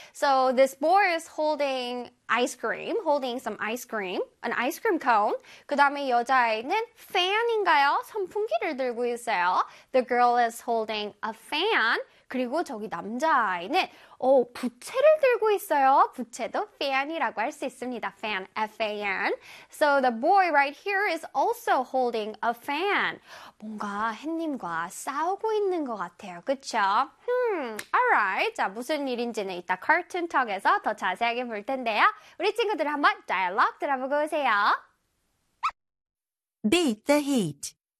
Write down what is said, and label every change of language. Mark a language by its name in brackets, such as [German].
[English] So this boy is holding ice cream, holding some ice cream, an ice cream cone. [Korean] 그 다음에 여자아이는 fan인가요? 선풍기를 들고 있어요. [English] The girl is holding a fan. [Korean] 그리고 저기 남자아이는 부채를 들고 있어요. 부채도 fan이라고 할 수 있습니다. [English] Fan, F-A-N. So the boy right here is also holding a fan. [Korean] 뭔가 햇님과 싸우고 있는 것 같아요. 그쵸? Alright. 자, 무슨 일인지는 이따 Cartoon Talk에서 더 자세하게 볼 텐데요. 우리 친구들 한번 dialogue 들어보고 오세요. [English] Beat the heat.